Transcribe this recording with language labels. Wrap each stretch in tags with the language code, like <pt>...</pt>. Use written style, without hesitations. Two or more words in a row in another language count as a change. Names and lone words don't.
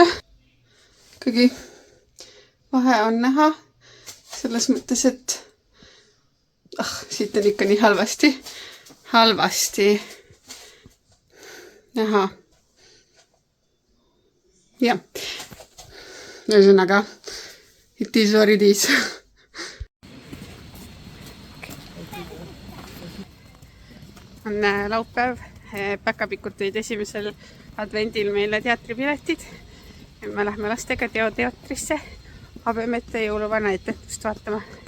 <et>Ikkagi vahe on näha selles mõttes, et siit on ikka nii halvasti näha. Jah, ühesõnaga,</et> <en>it is what it is.</en> <et>On laupäev, Päkapikud tõid esimesel advendil meile teatripiletid. Me lähme lastega teatrisse Habemete jõuluvana etendust vaatama.</et>